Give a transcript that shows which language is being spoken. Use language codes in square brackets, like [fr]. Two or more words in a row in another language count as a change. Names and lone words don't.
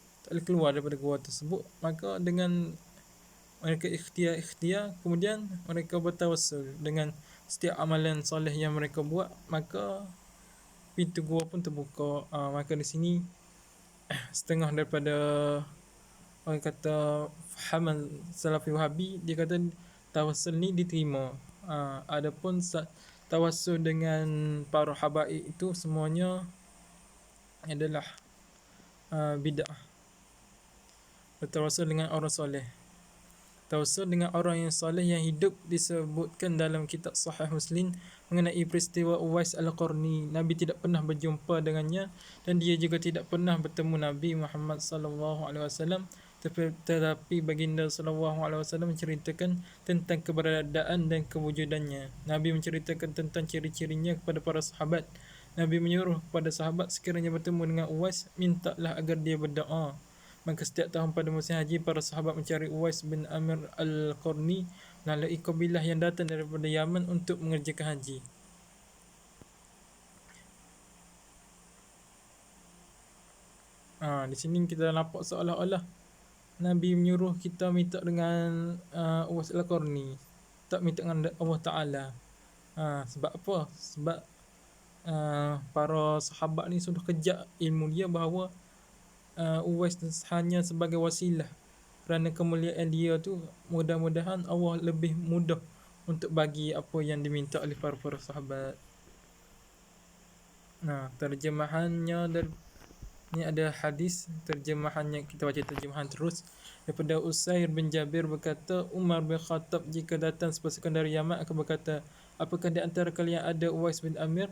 [ms] tak boleh keluar daripada gua tersebut, maka dengan mereka ikhtiar kemudian mereka bertawassul dengan setiap amalan soleh yang mereka buat, maka pintu gua pun terbuka. Maka di sini setengah daripada orang kata fahaman Salafi Wahabi, dia kata tawassul ni diterima. Adapun tawassul dengan para habaib itu semuanya adalah bid'ah. Bertawassul dengan orang soleh. Tawassul dengan orang yang soleh yang hidup disebutkan dalam kitab Sahih Muslim mengenai peristiwa Uwais Al-Qarni. Nabi tidak pernah berjumpa dengannya dan dia juga tidak pernah bertemu Nabi Muhammad [ar] صلى الله عليه وسلم, [ms] tetapi baginda [ar] صلى الله عليه وسلم [ms] menceritakan tentang keberadaan dan kewujudannya. Nabi menceritakan tentang ciri-cirinya kepada para sahabat. Nabi menyuruh kepada sahabat, sekiranya bertemu dengan Uwais, mintalah agar dia berdoa. Maka setiap tahun pada musim haji, para sahabat mencari Uwais bin Amir Al-Qarni melalui kabilah yang datang daripada Yaman untuk mengerjakan haji. Di sini kita nampak seolah-olah Nabi menyuruh kita minta dengan Uwais Al-Qarni, tak minta dengan Allah Ta'ala. Sebab apa? Sebab para sahabat ni sudah kejak ilmu dia bahawa Uwais hanya sebagai wasilah. Kerana kemuliaan dia tu, mudah-mudahan Allah lebih mudah untuk bagi apa yang diminta oleh para sahabat. Terjemahannya dari ni ada hadis, terjemahannya kita baca terjemahan terus. Daripada Usair bin Jabir berkata, Umar bin Khattab jika datang sepasukan dari Yaman akan berkata, apakah di antara kalian ada Uwais bin Amir?